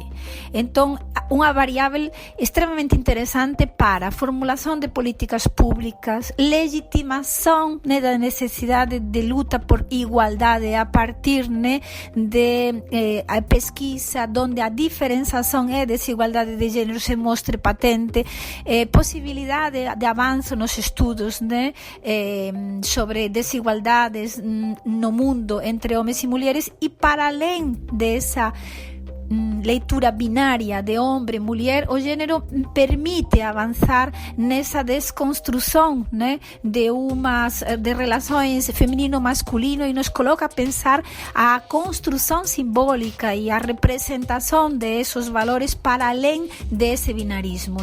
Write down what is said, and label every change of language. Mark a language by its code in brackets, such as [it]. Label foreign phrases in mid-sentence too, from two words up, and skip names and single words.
[gl] Entón, unha variável extremamente interesante para a formulación de políticas públicas, legitimación da necesidade de luta por igualdade a partir de a pesquisa onde a diferenciación e desigualdade de género se mostre patente, posibilidade de [pt] avanzo nos estudos sobre desigualdades no mundo entre homens e mulheres, e para além dessa leitura binária de homem e mulher, o gênero permite avançar nessa desconstrução de relações feminino-masculino e nos coloca a pensar a construção simbólica e a representação de esses valores para além desse binarismo.